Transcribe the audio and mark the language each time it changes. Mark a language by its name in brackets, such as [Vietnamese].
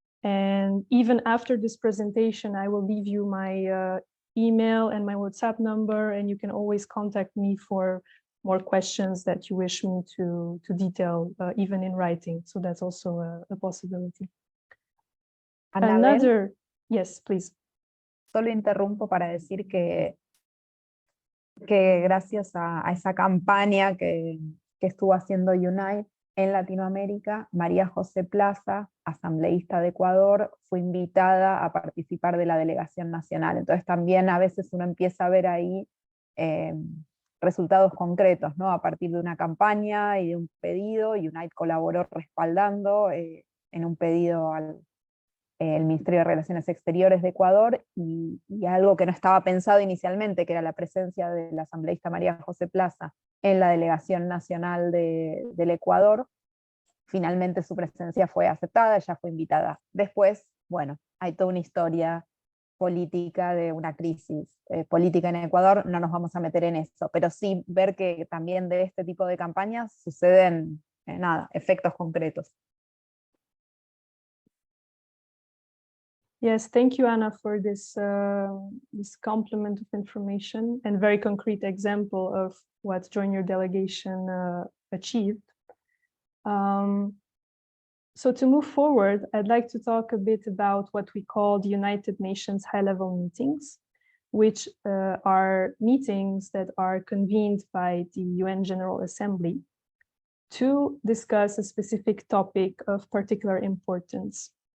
[English] And even after this presentation, I will leave you my email and my WhatsApp number, and you can always contact me for more questions that you wish me to detail, even in writing. So that's also a possibility. Annabelle, yes, please. [Spanish] Solo interrumpo para decir que gracias a esa campaña que estuvo haciendo Unite en Latinoamérica, María José Plaza, asambleísta de Ecuador, fue invitada a participar de la delegación nacional. Entonces también a veces uno empieza a ver ahí resultados concretos, ¿no? A partir de una campaña y de un pedido, Unite colaboró respaldando en un pedido al Ministerio de Relaciones Exteriores de Ecuador, y algo que no estaba pensado inicialmente, que era la presencia de la asambleísta María José Plaza en la delegación nacional del Ecuador. Finalmente su presencia fue aceptada, ella fue invitada. Después, bueno, hay toda una historia política de una crisis política en Ecuador, no nos vamos a meter en eso, pero sí ver que también de este tipo de campañas suceden, efectos concretos. [English] Yes, thank you, Anna, for this complement of information and very concrete example of what Join Your Delegation achieved. So to move forward, I'd like to talk a bit about what we call the United Nations high-level meetings, which are meetings that are convened by the UN General Assembly to discuss a specific topic of particular importance.